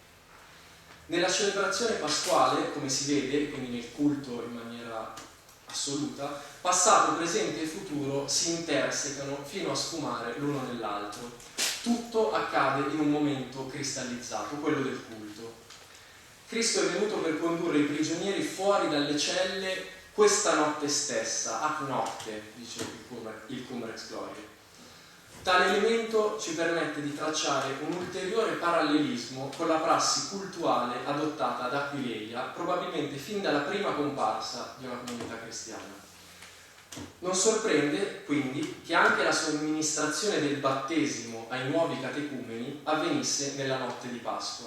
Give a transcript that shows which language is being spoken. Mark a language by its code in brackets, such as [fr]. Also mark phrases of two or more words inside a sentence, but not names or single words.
[it] Nella celebrazione pasquale, come si vede, quindi nel culto in maniera assoluta, passato, presente e futuro si intersecano fino a sfumare l'uno nell'altro. Tutto accade in un momento cristallizzato, quello del culto. Cristo è venuto per condurre i prigionieri fuori dalle celle questa notte stessa, [la] ac nocte, [it] dice il Cum Rex Gloria. Tale elemento ci permette di tracciare un ulteriore parallelismo con la prassi cultuale adottata ad Aquileia, probabilmente fin dalla prima comparsa di una comunità cristiana. Non sorprende, quindi, che anche la somministrazione del battesimo ai nuovi catecumeni avvenisse nella notte di Pasqua.